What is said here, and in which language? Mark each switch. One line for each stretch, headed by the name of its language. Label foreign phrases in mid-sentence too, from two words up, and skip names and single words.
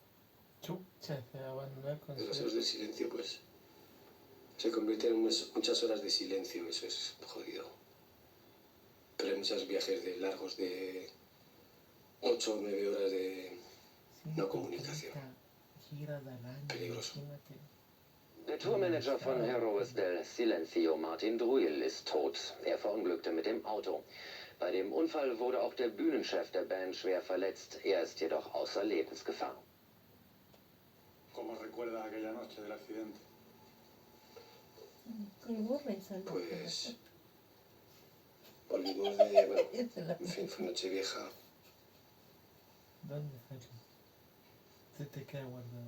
Spanish: En los horas del silencio, pues, se convierte en muchas horas de silencio, eso es jodido. Pero hay muchos viajes largos de 8 o 9 horas de no comunicación. Peligroso.
German: Der Tourmanager von Heroes del Silencio, Martin Druil, ist tot. Er verunglückte mit dem Auto. Bei dem Unfall wurde auch der Bühnenchef der Band schwer verletzt. Er ist jedoch außer Lebensgefahr.
Spanish: ¿Cómo recuerda aquella noche del accidente? Pues volvimos de, bueno, en fin, fue Nochevieja. ¿Dónde fue? Se te queda guardado.